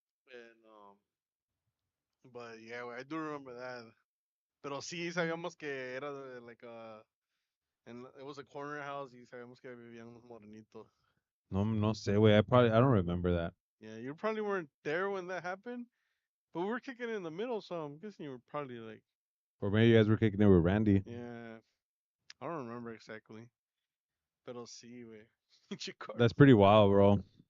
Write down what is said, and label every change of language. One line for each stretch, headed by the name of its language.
English: And, but yeah, güey, I do remember that.
Spanish: Pero sí sabíamos que era like
English: and it was a corner house
Spanish: y sabíamos que vivían unos morenitos. No sé, güey.
English: I don't remember that. Yeah, you probably weren't there when that happened, but we were kicking it in the middle, so I'm guessing you were probably like, Or maybe you guys were kicking it with Randy. yeah, I don't remember exactly.
Spanish: Pero sí, güey. Pinche Carlos.
English: That's pretty wild, bro.